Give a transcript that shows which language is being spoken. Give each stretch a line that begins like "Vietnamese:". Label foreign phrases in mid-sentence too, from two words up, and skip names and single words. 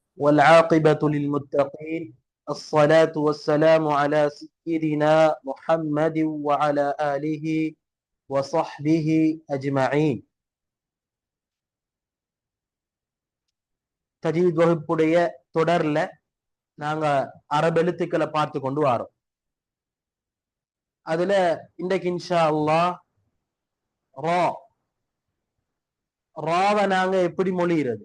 Arabic: والعاقبة للمتقين. الصلاة والسلام على سيدنا محمد وعلى آله وصحبه أجمعين.
Tamil: தஜ்வீத் வகுப்புடைய தொடர்ல நாங்க அரபு எழுத்துக்களை பார்த்து கொண்டு வரோம். அதுல இன்றைக்கு
Arabic: إن شاء الله
Tamil: ரா ராவை நாங்க எப்படி மொழிகிறது?